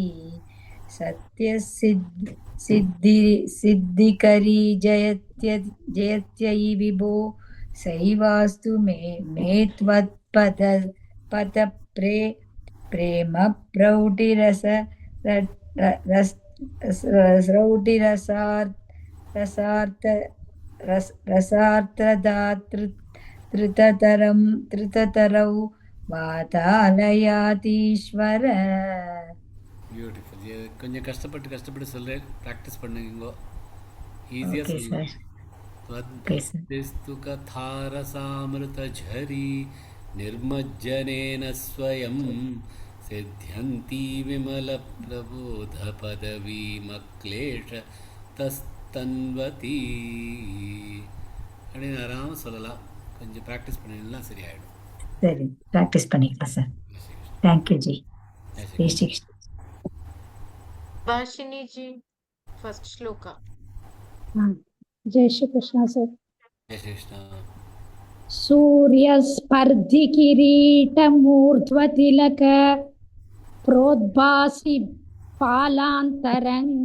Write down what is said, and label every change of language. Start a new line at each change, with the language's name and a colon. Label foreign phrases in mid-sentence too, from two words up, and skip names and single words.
Sanskrit: सिद्धिकरी जयत्ययि विभो सैवास्तु मे त्वत्पद प्रेम प्रौढिरस धृततरौ वातालयातीश्वर.
Tamil: பியூட்டிஃபுல். கொஞ்சம் கஷ்டப்பட்டு சொல்கிறேன், ப்ராக்டிஸ் பண்ணுங்க. ஈஸியாக சொல்லுங்கள்.
Sanskrit: त्वद्भक्तिस्तु कथारसामृतझरी निर्मज्जनेन स्वयं सिद्ध्यन्ति विमलप्रबोधपदवीमक्लेशतस्तन्वती
Tamil: அப்படின்னு ஆறாமல் சொல்லலாம். கொஞ்சம் ப்ராக்டிஸ் பண்ணிங்கன்னா சரியாயிடும். சரி, ப்ராக்டிஸ் பண்ணிக்கலாம் சார். தேங்க்யூ ஜி.
Hindi: जय श्री कृष्ण. भाषिनी जी, फर्स्ट श्लोका. जय श्री कृष्ण सर. जय श्री कृष्ण.
Sanskrit: सूर्यस्पर्धि किरीटमूर्ध्वतिलक प्रोद्भासि पालान्तरं